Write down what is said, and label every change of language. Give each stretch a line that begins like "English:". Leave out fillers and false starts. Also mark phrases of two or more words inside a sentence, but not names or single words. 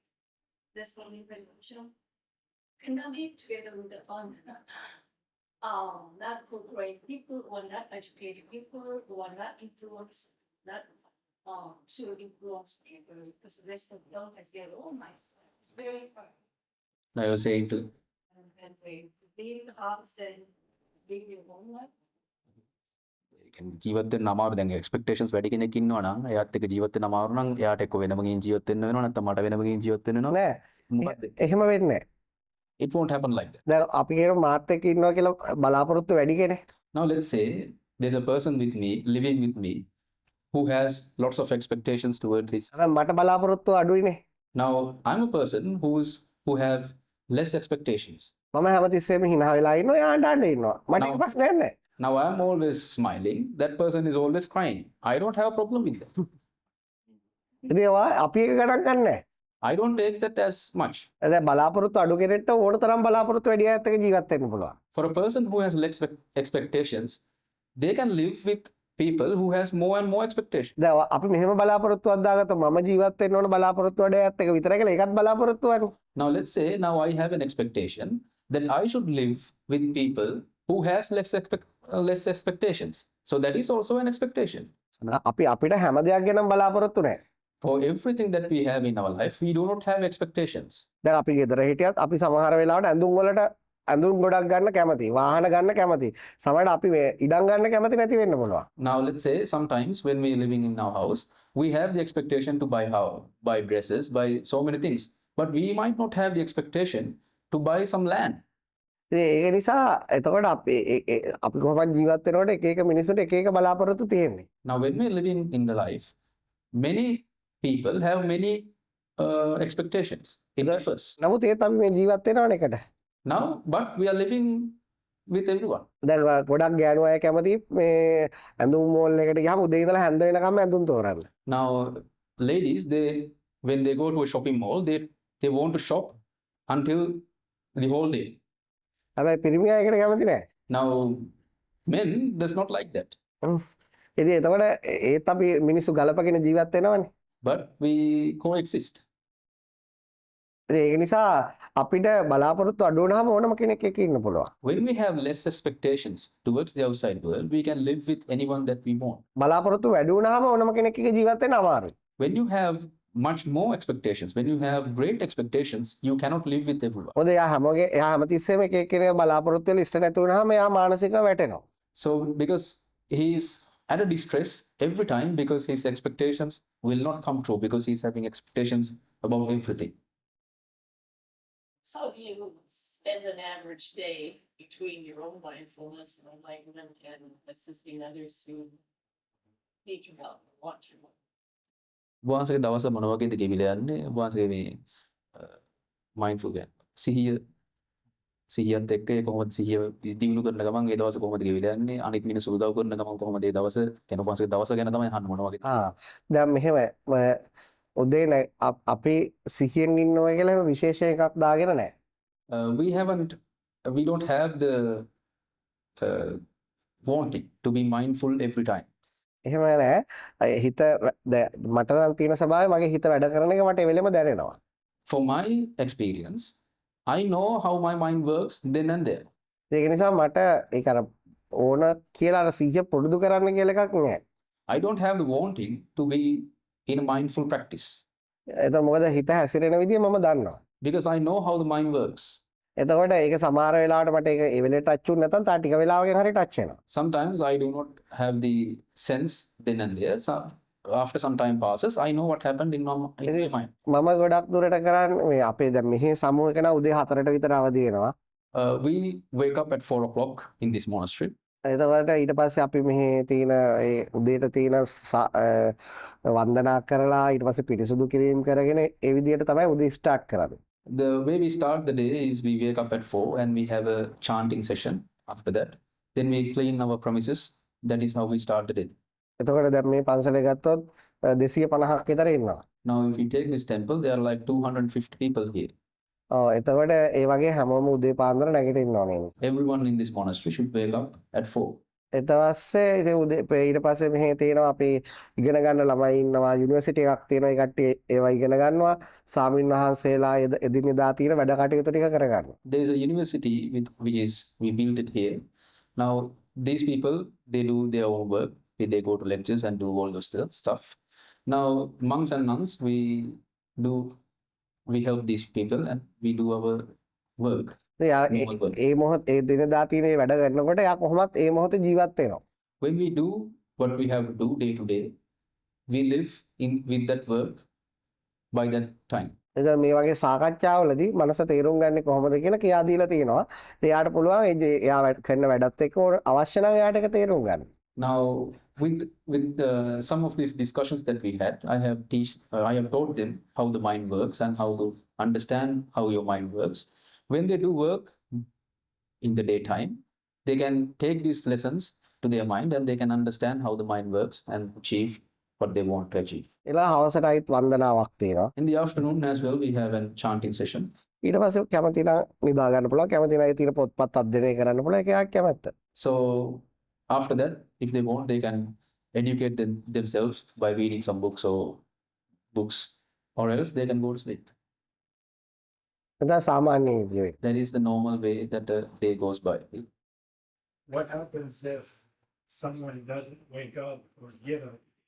English: That's the only resolution. Cannot live together with the not for great people or not educated people who are not influenced, not to influence people, because the rest of them has their own mindset. It's very hard. Now you're saying to And they leave the house and live your own life.
Sinhala: ජීවත් වෙන්න අමාරු. දැන් expectations වැඩි කෙනෙක් ඉන්නවා නම් එයාත් එක්ක ජීවත් වෙන්න අමාරු නම් එයාට එක්ක වෙනම ගිහින් ජීවත් වෙන්න වෙනවා, නැත්නම් මට වෙනම ගිහින් ජීවත් වෙන්න වෙනවා. නෑ. මොකද්ද? එහෙම වෙන්නේ නෑ.
English: It won't happen like that.
Sinhala: දැන් අපි කියන මාත් එක්ක ඉන්නවා කියලා බලාපොරොත්තු වැඩි කෙනෙක්.
English: Now let's say there's a person with me, living with me, who has lots of expectations towards his.
Sinhala: හැබැයි මට බලාපොරොත්තු අඩුයිනේ.
English: Now I'm a person who have less expectations.
Sinhala: මම හැමතිස්සෙම hina වෙලා ඉන්නවා එයා අඬන්න ඉන්නවා. මට ඒක ප්‍රශ්නයක් නෑ.
English: Now I'm always smiling. That person is always crying. I don't have a problem with that.
Sinhala: ඉතින් ඒවා අපි එක ගණන් ගන්නෑ.
English: I don't take that as much.
Sinhala: දැන් බලාපොරොත්තු අඩු කෙනෙක්ට ඕන තරම් බලාපොරොත්තු වැඩි අයත් එක්ක ජීවත් වෙන්න පුළුවන්.
English: For a person who has less expectations, they can live with people who has more and more expectations.
Sinhala: දැන් අපි මෙහෙම බලාපොරොත්තුවක් දාගත්තා මම ජීවත් වෙන්න ඕන බලාපොරොත්තු වැඩි අයත් එක්ක විතරයි කියලා ඒකත් බලාපොරොත්තු වෙනවා.
English: Now let's say now I have an expectation that I should live with people who has less expectations. So that is also an expectation.
Sinhala: අපි අපිට හැම දෙයක් ගැනම බලාපොරොත්තු නැහැ.
English: For everything that we have in our life, we do not have expectations.
Sinhala: දැන් අපි ගෙදර හිටියත් අපි සමහර වෙලාවට ඇඳුම් වලට ඇඳුම් ගොඩක් ගන්න කැමතියි. වාහන ගන්න කැමතියි. සමහරවිට අපි මේ ඉඩම් ගන්න කැමති නැති වෙන්න පුළුවන්.
English: Now let's say sometimes when we are living in our house, we have the expectation to buy dresses, buy so many things. But we might not have the expectation to buy some land.
Sinhala: ඒක නිසා එතකොට අපි කොහොමද ජීවත් වෙනකොට එක එක මිනිස්සුන්ට එක එක බලාපොරොත්තු තියෙන්නේ.
English: Now when we are living in the life, many people have many expectations. It differs.
Sinhala: නමුත් ඒත් අපි මේ ජීවත් වෙනවනේ එකට.
English: Now, but we are living with everyone.
Sinhala: දැන් ගොඩක් ගෑනු අය කැමති මේ ඇඳුම් මෝල් එකට ගියාම උදේ ඉඳලා හැන්ද වෙනකම් ඇඳුම් තෝරන්න.
English: Now, ladies, when they go to a shopping mall, they want to shop until the whole day.
Sinhala: හැබැයි පිරිමි අයකට කැමති නැහැ.
English: Now, men does not like that.
Sinhala: ඉතින් එතකොට ඒත් අපි මිනිස්සු ගලපගෙන ජීවත් වෙනවනේ.
English: But we coexist.
Sinhala: ඉතින් ඒක නිසා අපිට බලාපොරොත්තු අඩු වුණාම ඕනම කෙනෙක් එක්ක ඉන්න පුළුවන්.
English: When we have less expectations towards the outside world, we can live with anyone that we want.
Sinhala: බලාපොරොත්තු වැඩි වුණාම ඕනම කෙනෙක් එක්ක ජීවත් වෙන්න අමාරුයි.
English: When you have much more expectations, when you have great expectations, you cannot live with everyone.
Sinhala: මොකද එයා හැමතිස්සෙම එක එක්කෙනා බලාපොරොත්තු වෙලා ඉෂ්ට නැති වුණාම එයා මානසිකව වැටෙනවා.
English: So because he is at a distress every time because his expectations will not come true because he's having expectations about everything. How do you spend an average day between your own mindfulness and enlightenment and assisting others who need your help or want your help?
Sinhala: වහන්සේගේ දවස මොන වගේද ගෙවිලා යන්නේ? වහන්සේගේ මේ mindful ගැන සිහිය සිහියත් එක්ක ඒ කොහොමද සිහිය දිනු කරන ගමන් ඒ දවස කොහොමද ගෙවිලා යන්නේ අනිත් මිනිස්සු උදව් කරන ගමන් කොහොමද ඒ දවස කියන පස්සේ දවස ගැන තමයි අහන්න මොනවා වගේ. දැන් මෙහෙම උදේ අපි සිහියෙන් ඉන්නවා කියලා විශේෂ එකක් දාගෙන නැහැ.
English: We don't have the wanting to be mindful every time.
Sinhala: එහෙම නැහැ. හිත මට නම් තියෙන ස්වභාවය මගේ හිත වැඩ කරන එක මට ඒ වෙලෙම දැනෙනවා.
English: For my experience, I know how my mind works then and there.
Sinhala: ඒක නිසා මට ඒක අර ඕන කියලා අර සිහිය පුරුදු කරන්න කියලා එකක් නැහැ.
English: I don't have the wanting to be in a mindful practice
Sinhala: එතකොට මොකද හිත හැසිරෙන විදිය මම දන්නවා.
English: because I know how the mind works.
Sinhala: එතකොට ඒක සමහර වෙලාවට මට ඒක ඒ වෙලේ ටච් වුනේ නැත්නම් තා ටික වෙලාවකින් හරි ටච් වෙනවා.
English: Sometimes I do not have the sense then and there. So after some time passes, I know what happened in my mind.
Sinhala: මම ගොඩක් දුරට කරන්නේ මේ අපේ දැන් මෙහි සමූහයක නා උදේ 4ට විතර අවදි වෙනවා.
English: We wake up at 4 o'clock in this monastery.
Sinhala: එතකොට ඊට පස්සේ අපි මෙහි තියෙන ඒ උදේට තියෙන වන්දනා කරලා ඊට පස්සේ පිරිසුදු කිරීම කරගෙන ඒ විදිහට තමයි උදේ ස්ටාර්ට් කරන්නේ.
English: The way we start the day is we wake up at 4 and we have a chanting session after that. Then we clean our premises. That is how we start the day.
Sinhala: එතකොට දැන් මේ පන්සලේ ගත්තොත් 250ක් විතර ඉන්නවා.
English: Now if we take this temple, there are like 250 people here.
Sinhala: එතකොට ඒ වගේ හැමෝම උදේ පාන්දර නැගිටින්න ඕනේ.
English: Everyone in this monastery should wake up at 4.
Sinhala: ඊට පස්සේ ඉතින් උදේ ඊට පස්සේ මෙහි තියෙනවා අපි ඉගෙන ගන්න ළමයි ඉන්නවා යුනිවර්සිටි එකක් තියෙනවා ඒ කට්ටිය ඒවා ඉගෙන ගන්නවා සාමින් වහන්සේලා එදිනෙදා තියෙන වැඩ කටයුතු ටික කරගන්නවා.
English: There is a university which is we built it here. Now these people they do their own work. They go to lectures and do all those stuff. Now monks and nuns we help these people and we do our work.
Sinhala: ඒ මොහොත ඒ දිනදා තියෙන වැඩ කරනකොට යා කොහොමත් ඒ මොහොතේ ජීවත් වෙනවා.
English: When we do what we have to do day to day, we live with that work by that time.
Sinhala: එතන මේ වගේ සාකච්ඡාවලදී මනස තේරුම් ගන්න කොහොමද කියලා කියා දීලා තියෙනවා. එයාට පුළුවන් එයා කරන වැඩත් එක්ක අවශ්‍ය නම් එයාට ඒක තේරුම් ගන්න.
English: Now with some of these discussions that we had, I have taught them how the mind works and how to understand how your mind works. When they do work in the daytime, they can take these lessons to their mind and they can understand how the mind works and achieve what they want to achieve.
Sinhala: එලා හවසටයිත් වන්දනාවක් තියෙනවා.
English: In the afternoon as well, we have a chanting session.
Sinhala: ඊට පස්සේ කැමති නම් නිදා ගන්න පුළුවන්. කැමති නම් ඒ තියෙන පොත්පත් අධ්‍යයනය කරන්න පුළුවන්. ඒක යාක් කැමැත්ත.
English: So after that, if they want, they can educate themselves by reading some books or else they can go to sleep.
Sinhala: එතන සාමාන්‍ය විදියට.
English: That is the normal way that the day goes by. What happens if someone doesn't wake up or get up?